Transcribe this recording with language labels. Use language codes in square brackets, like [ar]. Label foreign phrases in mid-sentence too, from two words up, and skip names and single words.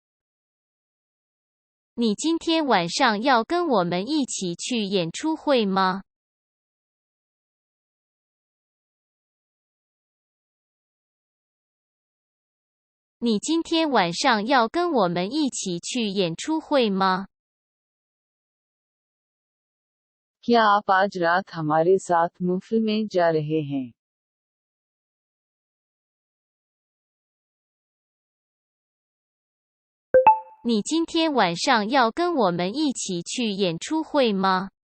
[zh] 你今天晚上要跟我们一起去演出会吗？你今天晚上要跟我们一起去演出会吗？ [hi] क्या आप आज रात हमारे साथ महफिल में जा रहे हैं? [zh] 你今天晚上要跟我们一起去演出会吗？